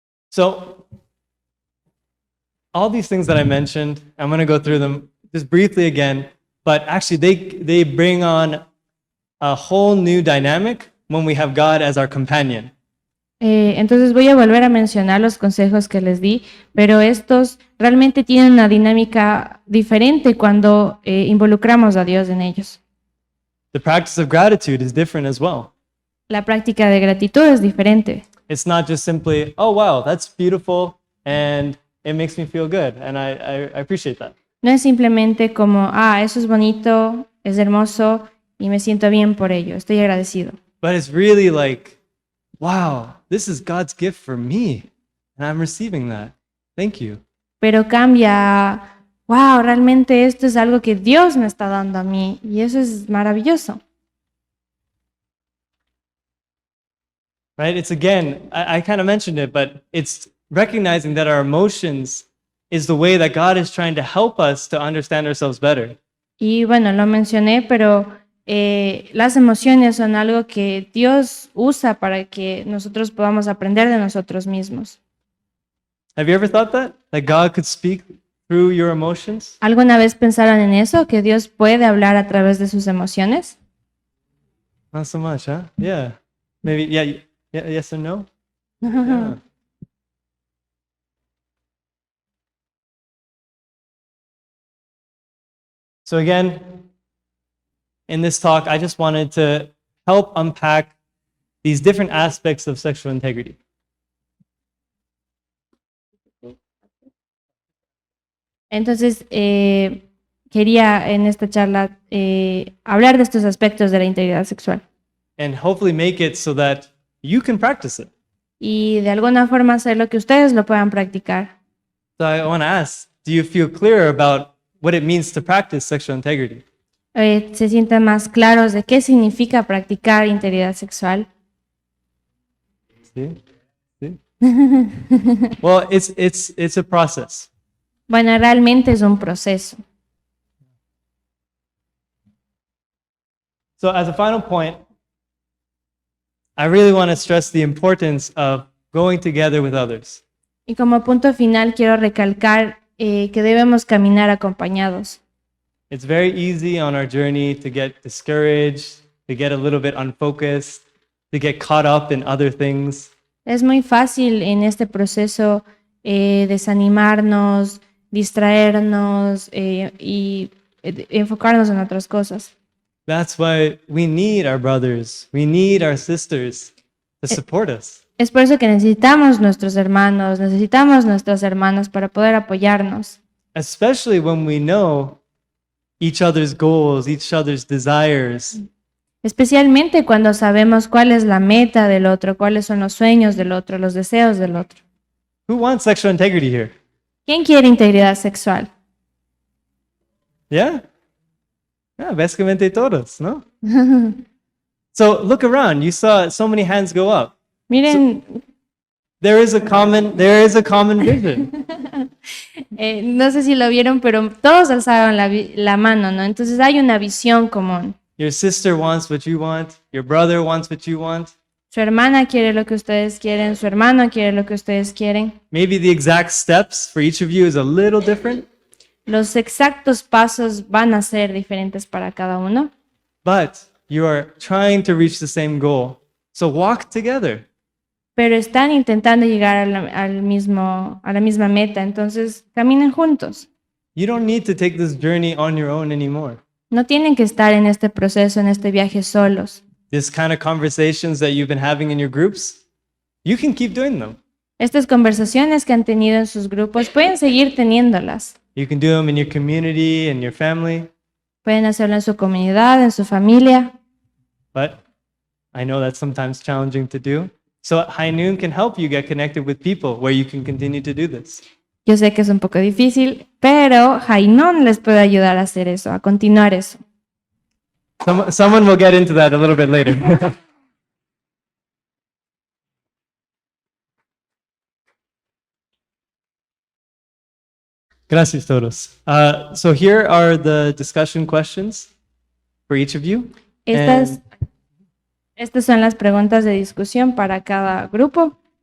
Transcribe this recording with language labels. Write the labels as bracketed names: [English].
[English] So all these things that I mentioned, I'm going to go through them just briefly again, but actually they bring on a whole new dynamic when we have God as our companion. [Spanish] Entonces voy a volver a mencionar los consejos que les di, pero estos realmente tienen una dinámica diferente cuando involucramos a Dios en ellos. [English] The practice of gratitude is different as well. [Spanish] La práctica de gratitud es diferente. [English] It's not just simply, oh, wow, that's beautiful and it makes me feel good. And I appreciate that. [Spanish] No es simplemente como, eso es bonito, es hermoso y me siento bien por ello, estoy agradecido. [English] But it's really like, wow, this is God's gift for me and I'm receiving that. Thank you. [Spanish] Pero cambia a, wow, realmente esto es algo que Dios me está dando a mí y eso es maravilloso. [English] Right? It's again, I kind of mentioned it, but it's recognizing that our emotions is the way that God is trying to help us to understand ourselves better. [Spanish] Y bueno, lo mencioné, pero las emociones son algo que Dios usa para que nosotros podamos aprender de nosotros mismos. [English] Have you ever thought that? That God could speak through your emotions? [Spanish] ¿Alguna vez pensaron en eso? ¿Que Dios puede hablar a través de sus emociones? [English] Not so much, huh? Yeah. Maybe, yeah, yes or no? Yeah. So again, in this talk, I just wanted to help unpack these different aspects of sexual integrity. [Spanish] Entonces, quería en esta charla hablar de estos aspectos de la integridad sexual [English] And hopefully make it so that you can practice it. [Spanish] y de alguna forma hacerlo que ustedes lo puedan practicar. [English] So I want to ask, do you feel clear about what it means to practice sexual integrity? [Spanish] Se sientan más claros de qué significa practicar integridad sexual. [English] See? See? Well, it's a process. [Spanish] Bueno, realmente es un proceso. [English] So as a final point, I really want to stress the importance of going together with others. [Spanish] Y como punto final quiero recalcar que debemos caminar acompañados. [English] It's very easy on our journey to get discouraged, to get a little bit unfocused, to get caught up in other things. [Spanish] Es muy fácil en este proceso desanimarnos, distraernos y enfocarnos en otras cosas. [English] That's why we need our brothers, we need our sisters to support us. [Spanish] Es por eso que necesitamos nuestros hermanos, necesitamos nuestras hermanas para poder apoyarnos. [English] Especially when we know each other's goals, each other's desires. [Spanish] Especialmente cuando sabemos cuál es la meta del otro, cuáles son los sueños del otro, los deseos del otro. [English] Who wants sexual integrity here? [Spanish] ¿Quién quiere integridad sexual? [English] Yeah? Yeah, [Spanish] básicamente todos, ¿no? [English] So look around, you saw so many hands go up. [Spanish] Miren, [English] There is a common vision. [Spanish] no sé si lo vieron, pero todos alzaron la mano, ¿no? Entonces hay una visión común. [English] Your sister wants what you want, your brother wants what you want. [Spanish] Su hermana quiere lo que ustedes quieren, su hermano quiere lo que ustedes quieren. [English] Maybe the exact steps for each of you is a little different, [Spanish] Los exactos pasos van a ser diferentes para cada uno, [English] but you are trying to reach the same goal. So walk together. [Spanish] pero están intentando llegar a la misma meta, entonces caminen juntos. [English] You don't need to take this journey on your own anymore. [Spanish] No tienen que estar en este proceso, en este viaje solos. [English] This kind of conversations that you've been having in your groups, you can keep doing them. [Spanish] Estas conversaciones que han tenido en sus grupos pueden seguir teniéndolas. [English] You can do them in your community and your family, [Spanish] Pueden hacerlo en su comunidad, en su familia, [English] but I know that's sometimes challenging to do. So High Noon can help you get connected with people where you can continue to do this. [Spanish] Yo sé que es un poco difícil, pero Jainon les puede ayudar a hacer eso, a continuar eso. [English] Someone will get into that a little bit later. [Spanish] Gracias todos. [English] So here are the discussion questions for each of you. [Spanish] Estas son las preguntas de discusión para cada grupo.